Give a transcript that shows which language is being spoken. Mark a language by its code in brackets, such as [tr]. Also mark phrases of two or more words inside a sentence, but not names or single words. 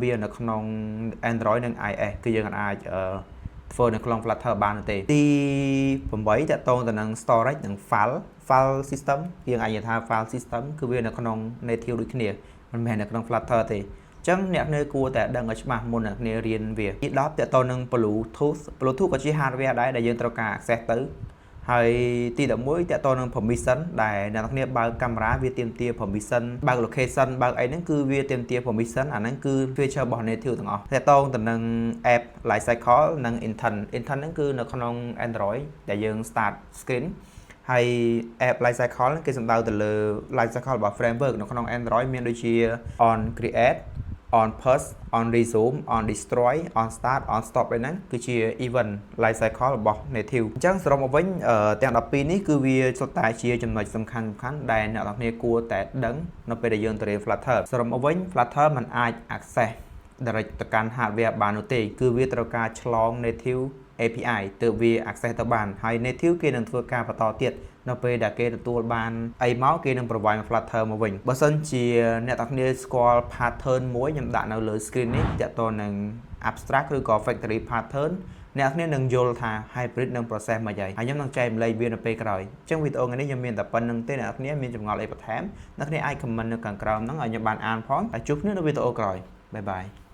[km] វានៅក្នុង Android និង iOS គឺយើងអាចធ្វើនៅក្នុង Flutter បានទេទី8តើតើទៅនឹង storage និង [en] file system [km] យើងអាចនិយាយថា [en] file system [km] គឺវានៅក្នុង native ដូចគ្នាមិនមែននៅក្នុង Flutter ទេចឹងអ្នកនៅគួរតែដឹងឲ្យច្បាស់មុនអ្នកគ្នារៀនវាទី10តើតើនឹង Bluetooth ក៏ជា hardware ដែរដែលយើងត្រូវការ access ទៅហើយ ទី11តើតើនឹង permission ដែលអ្នកនរគ្នាបើកកាមេរ៉ាវាទាមទារ permission បើក location បើកអីហ្នឹងគឺវាទាមទារ permission អាហ្នឹងគឺ feature របស់ native ទាំងអស់តើតើទៅនឹង [en] app life cycle [km] និង intent ហ្នឹងគឺនៅក្នុង Android ដែលយើង [en] start screen [km] ហើយ [en] app life cycle [km] គេសំដៅទៅលើ [en] life cycle [km] របស់ framework នៅក្នុង Android មានដូចជា [en] on create on push on resume on destroy on start on stop [km] ហ្នឹងគឺជា [en] event life cycle [km] របស់ native អញ្ចឹងសរុបមកវិញទាំង12នេះគឺវា សុទ្ធតែជាចំណុចសំខាន់ដែលអ្នកនរគ្នាគួរតែដឹងនៅពេលដែលយើងទៅរៀន Flutter សរុបមកវិញ Flutter มันអាច [en] access direct [km] ទៅកាន់ hardware បាននោះទេគឺវាត្រូវការឆ្លង [en] native API [km] ទើបវា access ទៅបានហើយ native គេនឹងធ្វើការបន្តទៀតនៅពេលដែលគេទទួលបានអីមកគេនឹង provide Flutter មកវិញបើសិនជាអ្នកទាំងគ្នាស្គាល់ pattern មួយខ្ញុំដាក់នៅលើ screen នេះទាក់ទងនឹង abstract ឬក៏ [en] factory pattern [km] អ្នកគ្នានឹងយល់ថា hybrid នឹង process មកយ៉ាងហើយខ្ញុំនឹងចែកម្លែកវានៅពេលក្រោយអញ្ចឹងវីដេអូថ្ងៃនេះខ្ញុំមានតែប៉ុណ្្នឹងទេអ្នកគ្នាមានចម្ងល់អីបន្ថែមអ្នកគ្នាអាច comment នៅខាងក្រោមហ្នឹងឲ្យខ្ញុំបានអានផងហើយជួបគ្នានៅវីដេអូក្រោយបាយបាយ